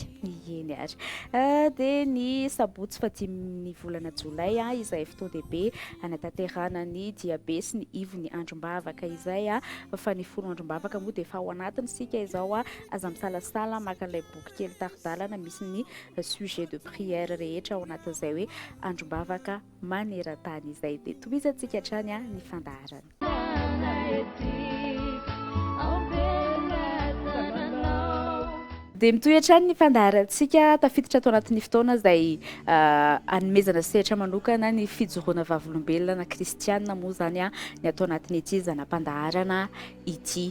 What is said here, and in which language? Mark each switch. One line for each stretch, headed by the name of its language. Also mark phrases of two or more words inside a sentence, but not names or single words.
Malagasy: Eny ary dia ny sabotsy 5 volana jolay izay fotoan-dehibe anatanterahana ny diabe sy ny ivo ny androm-bavaka izay fa ny folo androm-bavaka moa dia efa ao anatiny sika izao aza misalasala maka ilay boky kely taridalana misy ny
French: sujet de prière
Malagasy: rehetra ao anatin'izay hoe androm-bavaka maneran-tany izay dia tohizantsika hatrany ny fandaharana. Dia mitohy ny fandaharantsika tafiditra tao anatin'ny fotoana izay anomezana sehatra manokana ny fijoroana vavolombelona na kristianina moa zany ny atao anatin'ny ity zanam-pandaharana ity.